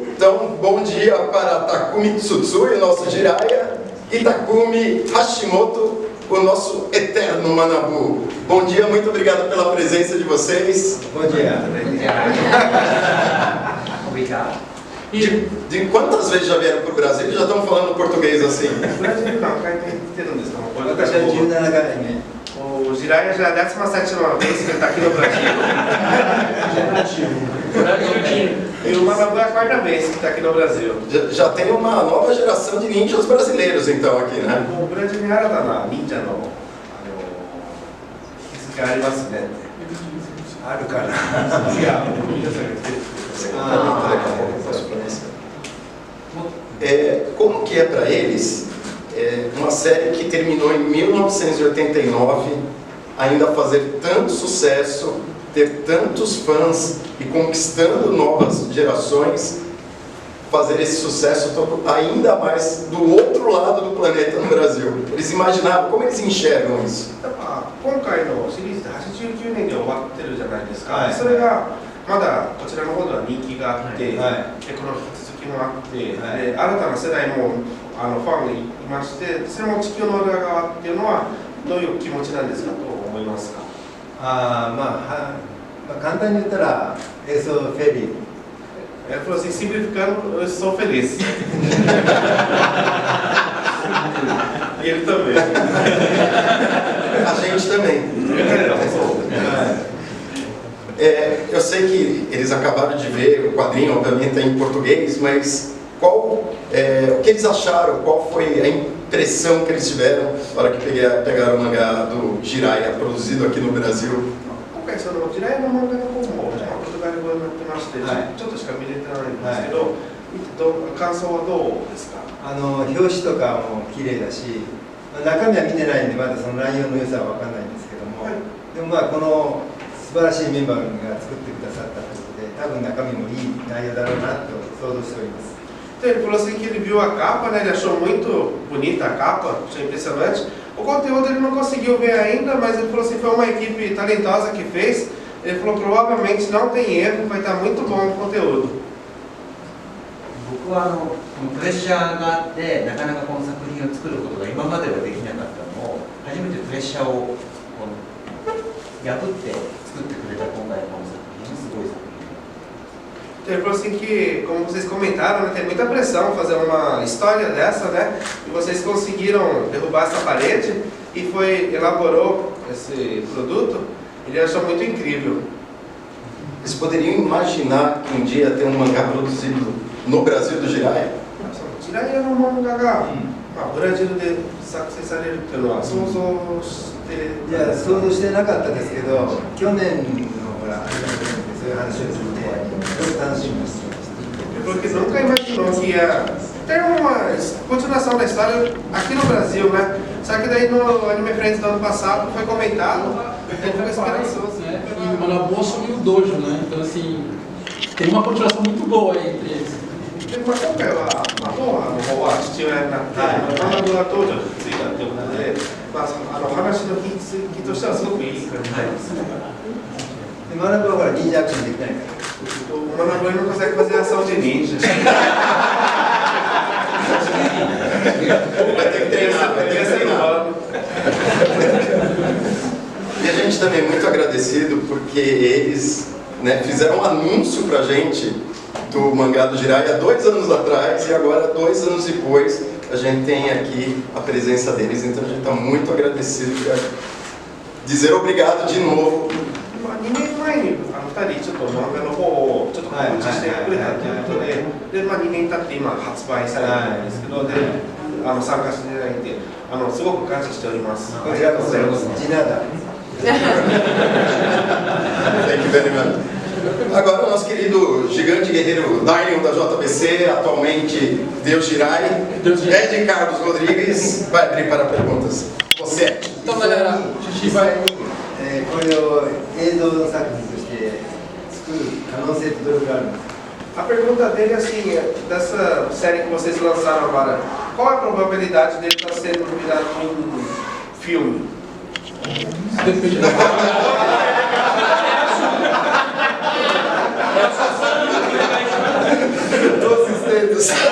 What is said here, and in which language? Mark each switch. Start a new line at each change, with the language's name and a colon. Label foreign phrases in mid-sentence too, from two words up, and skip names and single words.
Portuguese: Então, bom dia para Takumi Tsutsui, o nosso Jiraiya, e Takumi Hashimoto, o nosso eterno Manabu. Bom dia, muito obrigado pela presença de vocês. Bom dia. Obrigado. De quantas vezes já vieram para o Brasil e já estão falando português assim?
Japanese: ブラジル何回目行ってるんですか？私は17回目。
Portuguese: O Jiraiya já é a 17ª vez que ele está aqui no Brasil. E o Manabu é a 4ª vez que está aqui no Brasil. Já tem uma nova geração de ninjas brasileiros então aqui, né?
Japanese: もうブラジルに新たな忍者の気づきがありますね。あるかな。いや、皆さんが言ってる。
Portuguese: como que é para eles uma série que terminou em 1989 ainda fazer tanto sucesso, ter tantos fãs e conquistando novas gerações, fazer esse sucesso todo ainda mais do outro lado do planeta no Brasil? Eles imaginavam, como eles enxergam isso?
Japanese: 今回のシリーズで89年に終わってるじゃないですか。はい、それがまだこちらの方では人気があって、はい、でこの引き続きもあって、はい、で新たな世代もファンがいまして、それも地球の裏側っていうのはどういう気持ちなんですかと思いますか？簡単に言ったら、
Portuguese: eu sou feliz. Ele falou assim, simplificando, eu sou feliz. E ele também. A gente também. Eu sei que eles acabaram de ver o quadrinho, obviamente é em português, mas o que eles acharam? Qual foi a impressão que eles tiveram na hora que pegaram o mangá do Jiraiya, produzido aqui no Brasil?
Japanese: 今回その時代の漫画の方もポルトガル語になってまして、ちょっとしか見れてないんですけど、感想はどうですか？表紙とかも綺麗だし、中身は見てないんでまだその内容の良さは分かんないんですけども、でもこの素晴らしいメンバーが作ってくださったということで、多分中身もいい内容だろうなと想像しております。
Portuguese: Então ele falou assim que ele viu a capa, né? Ele achou muito bonita a capa, achou impressionante. O conteúdo ele não conseguiu ver ainda, mas ele falou assim, foi uma equipe talentosa que fez. Ele falou provavelmente não tem erro, vai estar muito bom o conteúdo.
Japanese: 僕はこのプレッシャーがあってなかなかこの作品を作ることが今まではできなかったのを初めてプレッシャーを破って作ってくれた今回のこの作品すごい作品。
Portuguese: Ele falou assim que, como vocês comentaram, né, tem muita pressão fazer uma história dessa, né? E vocês conseguiram derrubar essa parede e elaborou esse produto. Ele achou muito incrível. Eles poderiam imaginar que um dia ter um mangá produzido no Brasil do Jiraiya?
Japanese: Jiraiya の漫画が、ブラジルで作成されるっていうのは想像して。いや、想像してなかったですけど、去年のほらそういう話を聞いて。
Portuguese: Porque nunca imaginou que ia ter uma continuação da história aqui no Brasil, né? Só que daí no Anime Friends do ano passado foi comentado, ele ficou esperançoso. E Manabu assumiu o dojo, né? Então, assim, tem uma continuação muito boa aí entre eles.
Japanese: で今回は、モアの方は父親になって、マナブが当時ついたということで、話の引きとしてはすごくいい感じですね。で学ぶはほら忍者アクションできないから。
Portuguese: O Manabu não consegue fazer ação de ninja. Vai ter que treinar, vai ter que treinar. E a gente também é muito agradecido porque eles, né, fizeram um anúncio pra gente do mangá do Jiraiya 2 anos atrás e agora 2 anos depois a gente tem aqui a presença deles, então a gente está muito agradecido por dizer obrigado de novo.
Japanese: 2 年前に2人ちょっと漫画の方をちょっと告知してくれたということで、2年経って今発売されたんですけど、で参加していただいてすごく感謝しております。こちらこそ
Portuguese: de nada.
English: Thank you very much.
Portuguese: Agora o nosso querido gigante guerreiro Daimon da JBC, atualmente Deus Jirai, Ed Carlos Rodrigues, vai abrir para perguntas. Você. Então, galera, a gente vai...
Japanese: これを映像作品として作る可能性ってどれくらいあるんですか?
Portuguese: A pergunta dele é assim, dessa série que vocês lançaram agora, qual é a probabilidade dele estar sendo virado um filme? Depende da Todos os dedos.